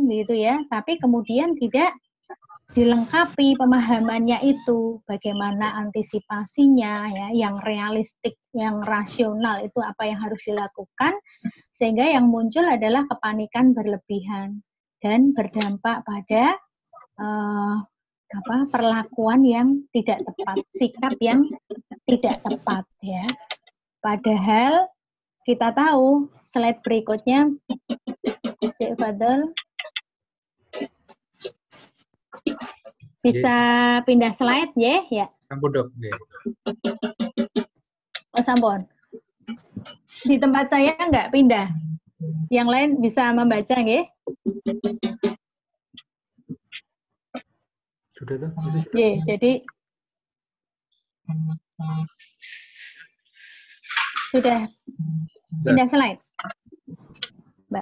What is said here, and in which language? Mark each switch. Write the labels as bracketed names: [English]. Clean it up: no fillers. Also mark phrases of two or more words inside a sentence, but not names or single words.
[Indonesian] gitu ya, tapi kemudian tidak dilengkapi pemahamannya itu, bagaimana antisipasinya ya, yang realistik, yang rasional itu apa yang harus dilakukan, sehingga yang muncul adalah kepanikan berlebihan dan berdampak pada perlakuan yang tidak tepat, sikap yang tidak tepat ya. Padahal kita tahu slide berikutnya, Cik Fadl, bisa pindah slide ya? [Javanese] Sampun dok. Oh sampun. [Indonesian] Di tempat saya nggak pindah. Yang lain bisa membaca nggih? Sudah tuh. Jadi sudah pindah slide, Mbak.